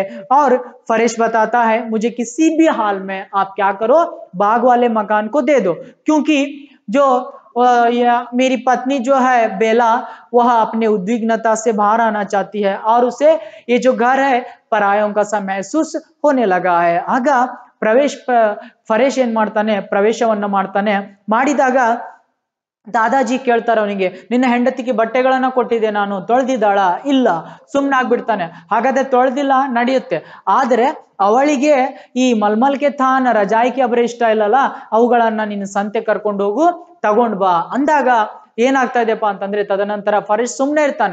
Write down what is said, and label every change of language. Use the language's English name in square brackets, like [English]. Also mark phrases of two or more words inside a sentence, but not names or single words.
[Hindi] और फरेश बताता है, मुझे किसी भी हाल में आप क्या करो, बाग वाले मकान को दे दो, क्योंकि जो मेरी पत्नी जो है बेला, वह अपने उद्विग्नता से बाहर आना चाहती है और उसे ये जो घर है परायों का सा महसूस होने लगा है. [Kannada] ಆಗ ಫರೇಶ್ ಏನ್ ಮಾಡ್ತಾನೆ, ಪ್ರವೇಶವನ್ನ ಮಾಡ್ತಾನೆ. ಮಾಡಿದಾಗ ದಾದಾಜಿ ಕೇಳ್ತಾರೆ ಅವನಿಗೆ, ನಿನ್ನ ಹೆಂಡತಿಗೆ ಬಟ್ಟೆಗಳನ್ನ ಕೊಟ್ಟಿದ್ದೆ ನಾನು, ತೊಳೆದಿದ್ದಾಳ? ಇಲ್ಲ. ಸುಮ್ಮನಾಗ್ಬಿಡ್ತಾನೆ. ಹಾಗಾದ್ರೆ ತೊಳೆದಿಲ್ಲ, ನಡೆಯುತ್ತೆ. ಆದ್ರೆ ಅವಳಿಗೆ ಈ [Hindi] मलमल के थान रजाई के अबरे [Kannada] ಇಷ್ಟ ಇಲ್ಲಲ್ಲ, ಅವುಗಳನ್ನ ನಿನ್ನ ಸಂತೆ ಕರ್ಕೊಂಡು ಹೋಗು, ತಗೊಂಡ್ ಬಾ ಅಂದಾಗ ಏನಾಗ್ತಾ ಇದೆಯಪ್ಪ ಅಂತಂದ್ರೆ ತದನಂತರ ಫರೇಶ್ ಸುಮ್ನೆ ಇರ್ತಾನೆ.